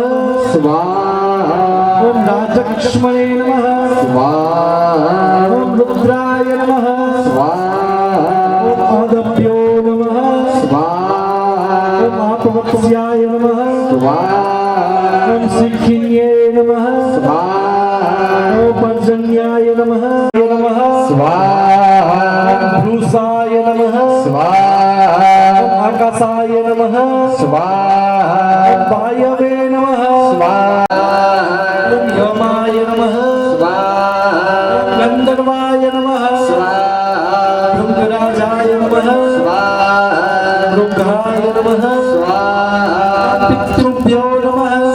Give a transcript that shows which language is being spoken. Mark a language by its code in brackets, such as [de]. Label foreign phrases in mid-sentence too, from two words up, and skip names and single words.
[sa] સ્વાહા ઓમ રાજક્ષ્મણે નમઃ સ્વાહા ઓમ રુદ્રાય નમઃ સ્વાહા ઓમ આદભ્યો નમઃ સ્વાહા ઓમ આપવત્સ્યાય નમઃ સ્વાહા ઓમ સિંહિન્યે નમઃ સ્વાહા ઓમ પર્જન્યાય નમઃ સ્વાહા महाकासाय नमः स्वाहा वायवे नमः स्वाहा यमाय नमः गंधर्वाय नमः भृंगराजाय नमः भृंगाय नमः पितृभ्यो नमः